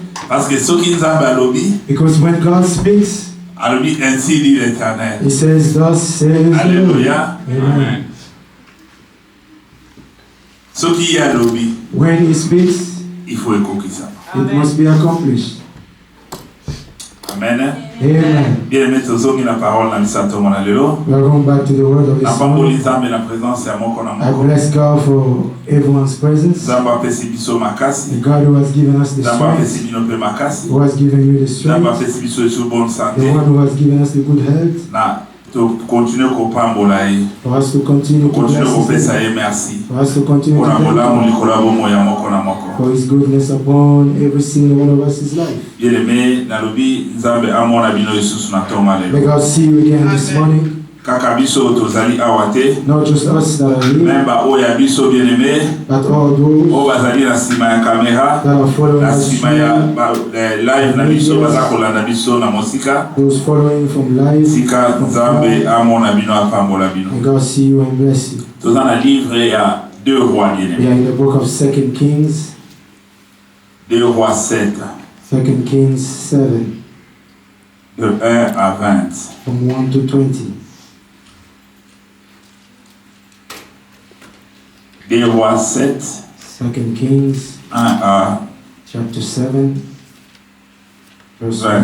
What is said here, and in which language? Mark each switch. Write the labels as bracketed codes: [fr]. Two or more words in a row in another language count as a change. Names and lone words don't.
[en] Because when God speaks, He says, thus says the Lord. Alléluia. Amen. When He speaks, it must be accomplished. Amen. Amen. [fr] Bien aimé, [ln] tozongi [fr] la parole [ln] na misato mona lelo. [en] We are going back to the word of His [ln] Na [en] Son. [ln] pamboli Nzambe na présence ya moko na [en] I [ln] moko. [en] bless God for everyone's presence. [ln] Nzambe apesi biso makasi. [en] The God who has given us the [ln] Nzambe [en] strength, [ln] apesi bino pe makasi. [en] who has given you the [ln] Nzambe [en] strength, [ln] apesi biso esu bonne [en] the [ln] santé. [en] one who has given us the good health, [ln] Na [en] to continue [ln] kopambola ye. [en] for us to continue to [ln] Continue [en] bless [ln] kopesa [en] His name, [ln] ye merci. [en] for us to continue to [ln] Pona [en] thank [ln] bolamu [en] Him [ln] likola bomo ya moko na moko. [en] for His goodness upon every single one of us' life. [fr] Bien aimé, [ln] nalobi Nzambe amona bino lisusu na tonga [en] May [ln] lelo. [en] God see you again this morning. [ln] Kaka biso tozali awa te. [en] Not just us that are here, [ln] Memba oya biso [fr] bien aimé. [en] but all those [ln] O bazali na sima ya kamera. [en] that are following [ln] Na [en] us [ln] sima ya [en] through, [ln] live na biso baza kolanda biso na mosika. [en] those following from live. [ln] Sika Nzambe amona bino apambola bino. [en] May God see you and bless you. [ln] Toza na livre ya [fr] 2 rois bien [en] We are [ln] aimé. [en] in the book of 2 Kings, [fr] 2 rois 7 [en] 2 Kings 7, [fr] de 1 à 20. [en] from 1 to 20. [fr] 2 rois 7 [en] 2 Kings [fr] 1 à [en] chapter 7, verse 20.